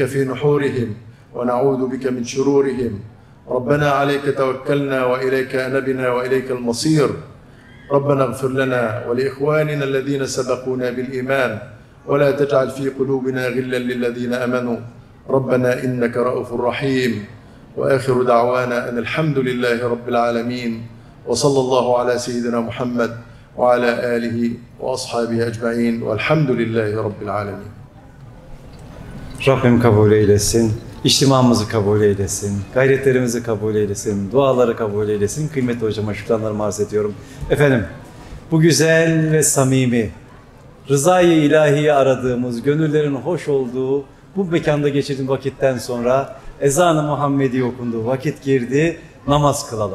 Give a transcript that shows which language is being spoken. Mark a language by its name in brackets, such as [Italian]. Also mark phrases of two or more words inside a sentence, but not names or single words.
[Arabic] في نحورهم ونعوذ بك من شرورهم، ربنا عليك توكلنا وإليك أنبنا وإليك المصير، ربنا اغفر لنا ولإخواننا الذين سبقونا بالإيمان ولا تجعل في قلوبنا غلا للذين آمنوا، ربنا إنك رؤوف رحيم، وآخر دعوانا أن الحمد لله رب العالمين، وصلى الله على سيدنا محمد وعلى آله وأصحابه أجمعين، والحمد لله رب العالمين. [Turkish] Rabbim kabul eylesin, içtimamızı kabul eylesin, gayretlerimizi kabul eylesin, duaları kabul eylesin. Kıymetli hocama şükranlarımı arz ediyorum. Efendim, bu güzel ve samimi, rızayı ilahiyi aradığımız, gönüllerin hoş olduğu bu mekanda geçirdiğim vakitten sonra ezan-ı Muhammedi okundu, vakit girdi, namaz kılalım.